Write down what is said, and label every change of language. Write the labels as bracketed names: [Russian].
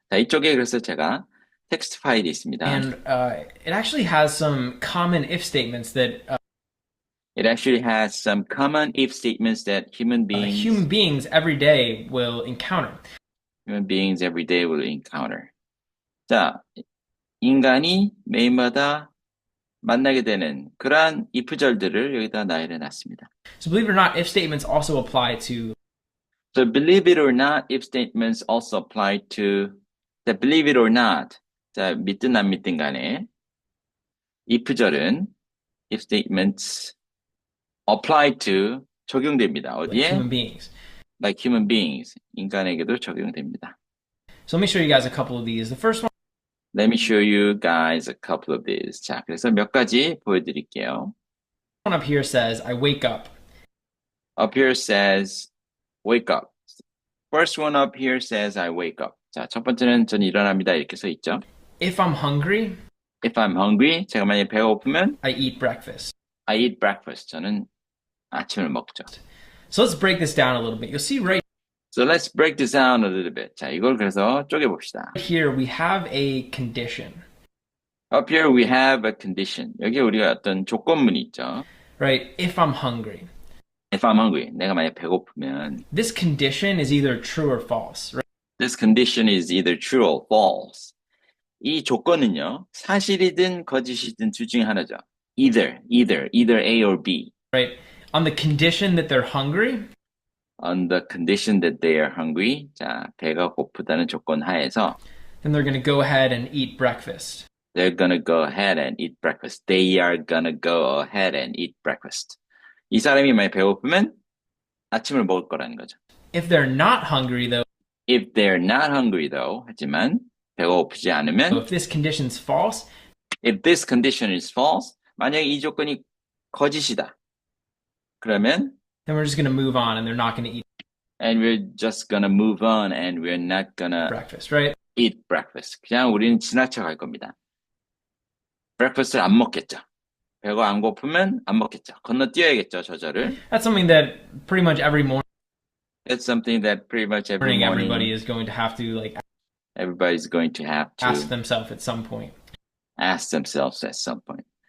[Korean] 자, 이쪽에 그래서 제가 텍스트 파일이 있습니다. [English] And it actually has some common if statements that It actually has some common if statements that human beings every day will encounter. Human beings every day will encounter. [Korean] 자, 인간이 매일마다 만나게 되는 그러한 if절들을 여기다 나열해 놨습니다. [English] So believe it or not, if statements also apply to. So believe it or not, if statements also apply to. 자, believe it or not. [Korean] 자, 믿든 안 믿든 간에 if절은 [English] if statements apply to [Korean] 적용됩니다. 어디에? [English] Like human beings. Like human beings. [Korean] 인간에게도 적용됩니다. [English] So let me show you guys a couple of these. The first one. Let me show you guys a couple of these. [Korean] 자, 그래서 몇 가지 보여드릴게요. [English] One up here says, I wake up. Up here says, wake up. First one up here says, I wake up. [Korean] 자, 첫 번째는 전 일어납니다. 이렇게 써 있죠. [English] If I'm hungry. If I'm hungry. [Korean] 제가 만약에 배가 고프면 [English] I eat breakfast. I eat breakfast. [Korean] 저는 아침을 먹죠. [English] So let's break this down a little bit. You'll see right. So let's break this down a little bit. [Korean] 자, 이걸 그래서 쪼개봅시다. [English] Here we have a condition. Up here we have a condition. [Korean] 여기 우리가 어떤 조건문이 있죠. [English] right? If I'm hungry. If I'm hungry, [Korean] 내가 만약 배고프면 [English] This condition is either true or false, right? this condition is either true or false. [Korean] 이 조건은요, 사실이든 거짓이든 둘 중에 하나죠. [English] Either A or B. Right? On the condition that they're hungry, On the condition that they are hungry. [Korean] 자, 배가 고프다는 조건 하에서 [English] then they're going to go ahead and eat breakfast. they're gonna go ahead and eat breakfast. They are gonna go ahead and eat breakfast. [Korean] 이 사람이 만약 배고프면 아침을 먹을 거라는 거죠. [English] If they're not hungry, though, If they're not hungry though, [Korean] 하지만 배가 고프지 않으면 [English] if this condition's false, if this condition is false, [Korean] 만약에 이 조건이 거짓이다. 그러면 [English] then we're just going to move on and they're not going to eat and we're just gonna move on and we're not gonna breakfast, right? eat breakfast. [Korean] 그냥 우리는 지나쳐 갈 겁니다. breakfast를 안 먹겠죠. 배가 안 고프면 안 먹겠죠. 건너뛰어야겠죠, 저절을. [English] That's something that pretty much every morning It's something that pretty much every morning everybody is going to have to like everybody's going to have to ask themselves at some point. ask themselves at some point.